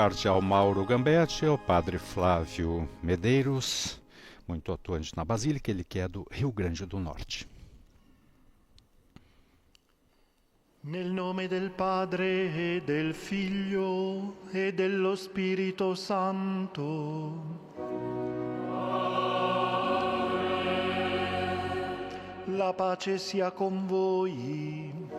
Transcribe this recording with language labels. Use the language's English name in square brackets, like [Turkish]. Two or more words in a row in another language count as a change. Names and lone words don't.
[Portuguese] cardeal Mauro Gambetti, o padre Flávio Medeiros, muito atuante na Basílica, ele que é do Rio Grande do Norte. [Italian] Nel nome del Padre e del Figlio e dello Spirito Santo. Amen. La pace sia con voi.